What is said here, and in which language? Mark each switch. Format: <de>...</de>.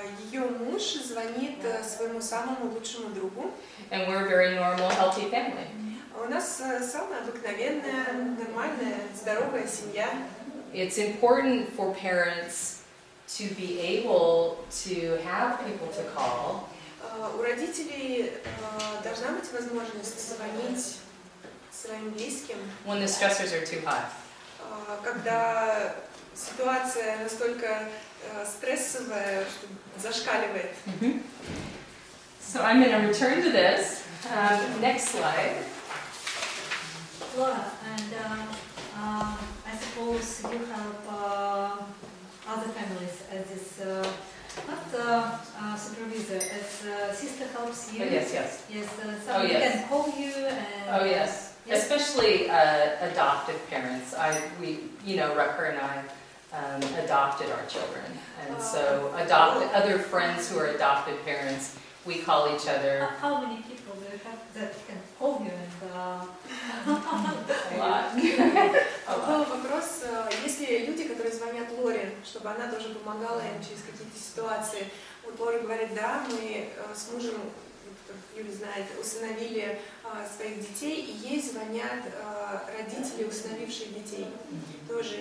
<ru>Ее муж звонит своему самому лучшему другу.</ru> <en>And we're a very normal, healthy family.</en> <ru>У нас самая обыкновенная, нормальная, здоровая семья.</ru> <en>It's important for parents to be able to have people to call.</en> <ru>У родителей должна быть возможность звонить своим близким.</ru> <en>When the stressors are too high.</en> <ru>Когда ситуация настолько стрессовая, что зашкаливает.</ru> <en>So I'm going to return to this. Next slide. Laura, and I suppose you have other families as this, not supervisor, as sister helps you. Oh, yes, yes. Yes, somebody can call you and... Oh, yes. Especially adoptive parents. Rucker and I adopted our children. And so other friends who are adopted parents, we call each other. How many people do you have that can call you and... A lot.</en> <ru>Был вопрос, есть ли люди, которые звонят Лоре, чтобы она тоже помогала им через какие-то ситуации. Вот Лора говорит, да, мы с мужем, как Юля знает, усыновили своих детей, и ей звонят родители, усыновившие детей. Тоже.</ru>